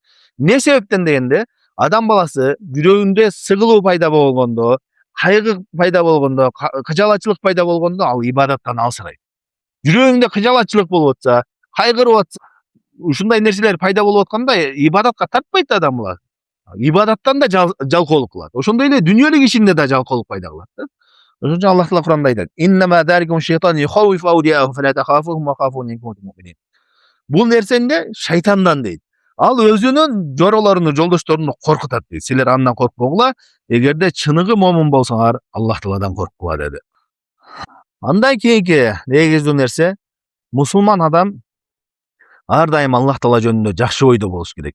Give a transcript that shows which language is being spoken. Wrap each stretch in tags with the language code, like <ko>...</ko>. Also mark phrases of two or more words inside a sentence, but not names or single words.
<ky>Эмне себептен дегенде, адам баласы жүрөгүндө сыгылуу пайда болгондо, кайгы пайда болгондо, кыжалатчылык пайда болгондо ал ибадаттан алсырайт. Жүрөгүңдө кыжалатчылык болуп атса, кайгырып атса, ушундай нерселер пайда болуп атканда ибадатка тартпайт адам баласы. Ибадаттан да жалкоолук кылат. Ошондой эле дүйнөлүк ишинде да жалкоолук пайда кылат да. Ошон үчүн Аллах Таала Кур'анда айтат:</ky> <ar>"إنما ذلكم الشيطان يخوف أولياءه فلا تخافوهم وخافون إن كنتم مؤمنين."</ar> <ky>Бул нерсенде шайтандан дейт. Ал өзүнүн жоролоруну, жолдошторуну коркутат дейт. Силер андан коркпогула, эгерде чыныгы момун болсоңар, Аллах Тааладан корккула деди. Андан кийинки негиздүү нерсе, мусулман адам ар дайым Аллах Таала жөнүндө жакшы ойдо болуш керек.</ky>